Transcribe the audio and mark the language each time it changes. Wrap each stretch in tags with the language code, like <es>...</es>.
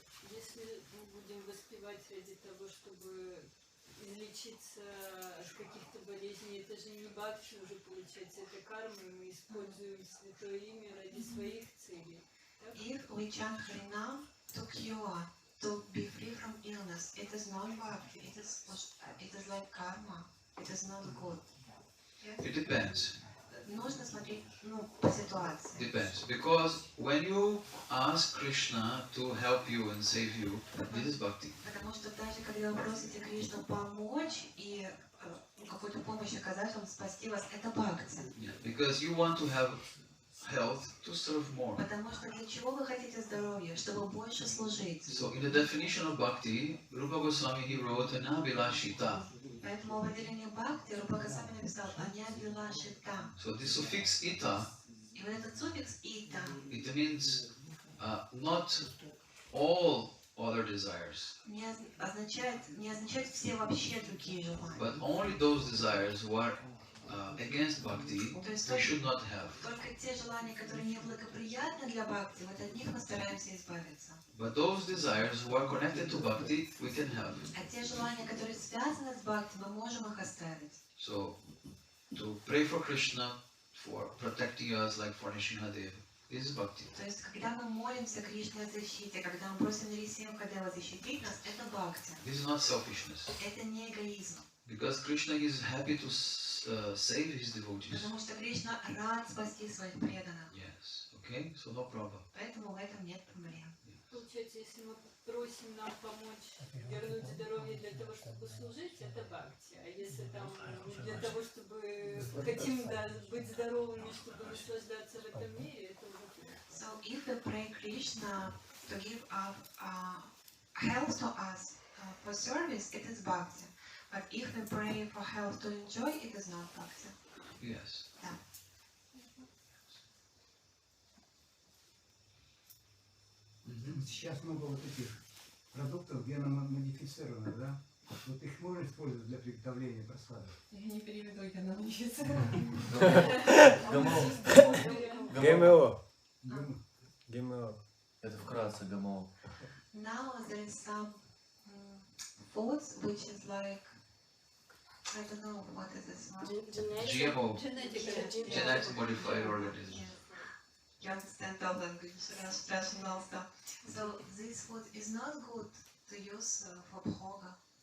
<ru>Если мы будем воспевать ради того, чтобы излечиться от каких-то болезней, это же не бхакти уже получается, это карма, и мы используем святое имя ради своих целей. Так?</ru> <en>If we chant Harinam to cure, to be free from illness, it is not bhakti, it is like karma, it is not good. Yes? It depends.</en> <ru>Нужно смотреть, по ситуации.</ru> <en>Depends. Because when you ask Krishna to help you and save you, this is bhakti.</en> <ru>Потому что даже когда вы просите Кришну помочь и какую-то помощь оказать вам, спасти вас, это бхакти.</ru> <en>Yeah. Because you want to have health to serve more.</en> <ru>Потому что для чего вы хотите здоровья? Чтобы больше служить.</ru> <en>So in the definition of bhakti, Rupa Goswami he wrote Anabilashita.</en> <ru>Поэтому в определении бхакти Рупа Госвами написал «Аньябилашита».</ru> <en>So this suffix ita,</en> <ru>И вот этот суффикс «ита»</ru> <en>it means not all other desires,</en> <ru>не означает все вообще другие желания,</ru> <en>but only those desires who are against bhakti,</en> <ru>То есть</ru> <en>we should not have.</en> <ru>только те желания, которые неблагоприятны для бхакти, вот от них мы стараемся избавиться.</ru> <en>But those desires who are connected to bhakti, we can have.</en> <ru>А те желания, которые связаны с бхакти, мы можем их оставить.</ru> <en>So, to pray for Krishna for protecting us like for Nrsimhadev is bhakti.</en> <ru>То есть, когда мы молимся Кришне о защите, когда мы просим Нарисимхадева защитить нас, это бхакти.</ru> <en>This is not selfishness.</en> <ru>Это не эгоизм.</ru> <en>Because Krishna is happy to save his devotees.</en> <ru>Потому что Кришна рад спасти своих преданных.</ru> <en>Yes. Okay? So no problem.</en> <ru>Поэтому в этом нет проблем. Получается, если мы просим нам помочь вернуть здоровье для того, чтобы служить, это бхакти. А если там для того, чтобы хотим быть здоровыми, чтобы наслаждаться в этом мире, это уже</ru> <en>So if we pray Krishna to give health to us for service, it is bhakti. But if we pray for health to enjoy, it is not bhakti. Yes.</en> <ru>Да. Сейчас много вот этих продуктов геномодифицированных, да? Вот их можно использовать для приготовления просадов? Я не переведу геномодифицированных. ГМО. ГМО. Это вкратце ГМО.</ru> <en>Now there is some foods which is like, I don't know what is this one. GMO. Genetic modified organisms. Yes. You understand all language, Russian also. So this food is not good to use for bhoga.</en>